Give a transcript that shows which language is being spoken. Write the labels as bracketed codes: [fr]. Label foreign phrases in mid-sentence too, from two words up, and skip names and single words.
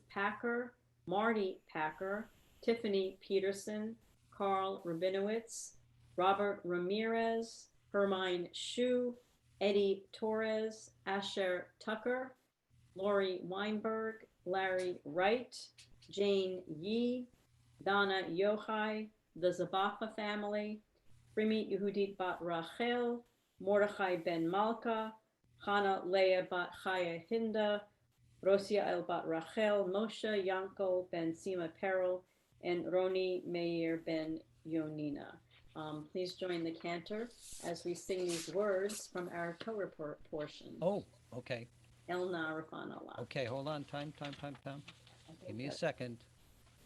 [en] Packer, Marty Packer, Tiffany Peterson, Carl Rabinowitz, Robert Ramirez, Hermine Shu, Eddie Torres, Asher Tucker, Lori Weinberg, Larry Wright, Jane Yee, Donna Yochai, the Zabacha family, Rimi Yehudit Bat Rachel, Mordechai Ben Malka, Chana Leah Bat Chaya Hinda, Rosia El Bat Rachel, Moshe Yankel Ben Sima Peril, and Roni Meir Ben Yonina. Please join the cantor as we sing these words from our Torah portion. Oh, okay. [he] אל נא רפא נא לה. [en] Okay, hold on. Time. Give me a second.